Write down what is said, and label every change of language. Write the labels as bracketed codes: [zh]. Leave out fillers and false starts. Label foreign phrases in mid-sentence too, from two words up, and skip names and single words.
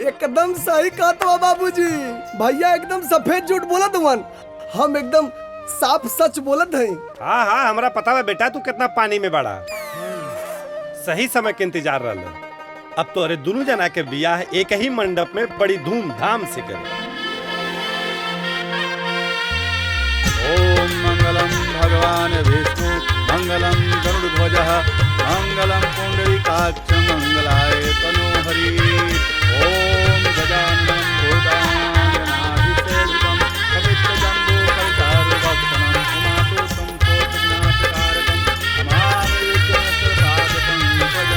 [bho] एकदम सही कहा तो बाबूजी, भैया एकदम सफेद झूठ बोलत हुवन, हम एकदम साफ सच बोलत हैं। हाँ हाँ हमरा पता है बेटा, तू कितना पानी में बड़ा। सही समय के इंतजार रहा। अब तो अरे दोनों जना के बियाह एक ही मंडप में बड़ी धूमधाम से करे। [sa] ओम मंगलम भगवान विष्णु मंगलम गरुड़ध्वजः मंगलम पुंडरीकाक्ष मंगलाय तनोहरि। ओम गजाननं भूतानाधिसेवितं कपित्थजम्बूफलचारुभक्षणं उमातु संतोषनाशकारकं नमामि विष्णुपादपङ्कजं।